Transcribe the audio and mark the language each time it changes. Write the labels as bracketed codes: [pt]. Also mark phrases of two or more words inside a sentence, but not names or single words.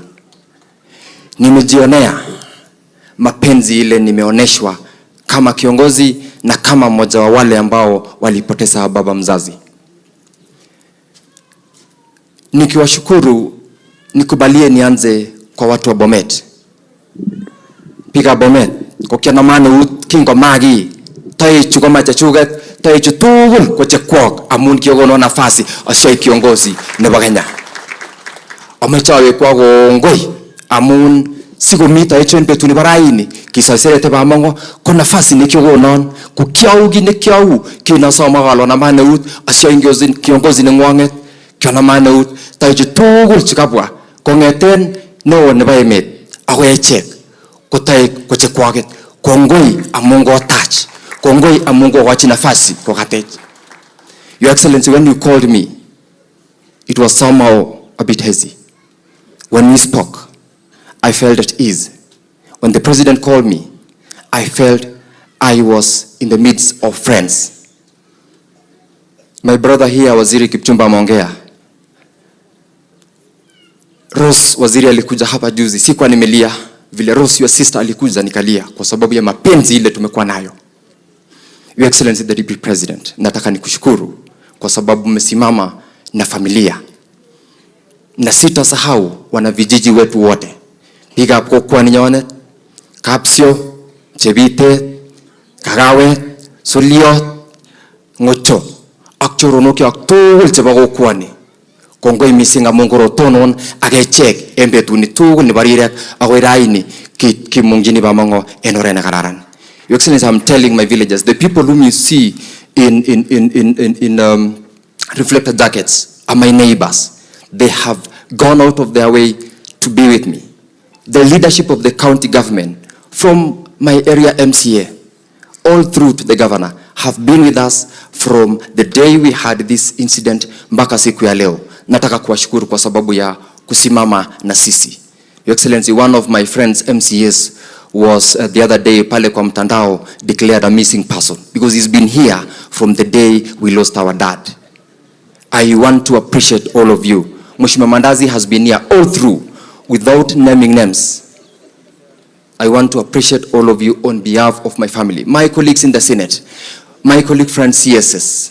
[sw] Nimejionea mapenzi ile nimeoneshwa kama kiongozi na kama mmoja wa wale ambao walipoteza baba mzazi. Nikiwashukuru, nikubalie nianze kwa watu wa Bomet. [kln] Piga Bomet, kokiana manu kingo magi, tai chukoma chachugat, tai chutugul kwa chekwok, amun kiyogono nafasi, asyoy kiongozi nebo Kenya. Omechawe kwa gongoi, amun sigo mita echo npetu ni baraini, kisasere teba mongo, kwa nafasi ni kiyogonon, kukiaugi ni kiau, kinasoma galo na maneut, asyoy kiongozi ni ngwanget, kiona maneut, tai chutugul chikabwa, kongeten no nebo emet, ako echek, kotai kwa chekwaget, kongoi amungo touch, kongoi amungo wachi nafasi kwa katech. [en] Your Excellency, when you called me, it was somehow a bit hazy. When we spoke, I felt at ease. When the President called me, I felt I was in the midst of friends. My brother here, [sw] Waziri Kipchumba Mongea, Rose Waziri alikuja hapa juzi, sikuwa nimelia. Vile Rose [en] your sister [sw] alikuja nikalia kwa sababu ya mapenzi ile tumekuwa nayo. [en] Your Excellency the Deputy President, [sw] nataka nikushukuru kwa sababu umesimama na familia. Na sitasahau wana vijiji wetu wote. [kln] Piga up kwa Nyone, Kapsio, Chebite, Kagawe, Sulio, Ngocho, Akchoronoki aktugul chebo kokwani. Kongoi misinga mongoro tonon agechek embetuni tugul ni barirek agoi raini kimungjini bamongo enore na kararan. [en] Your Excellency, I'm telling my villagers, the people whom you see in reflector jackets are my neighbors. They have gone out of their way to be with me. The leadership of the county government, from my area MCA, all through to the governor, have been with us from the day we had this incident [sw] mpaka siku ya leo. Nataka kuwashukuru kwa sababu ya kusimama na sisi. [en] Your Excellency, one of my friends MCAs was the other day [sw] pale kwa mtandao [en] declared a missing person because he's been here from the day we lost our dad. I want to appreciate all of you. Mheshimiwa Mandazi has been here all through without naming names. I want to appreciate all of you on behalf of my family, my colleagues in the Senate, my colleague friends CSS.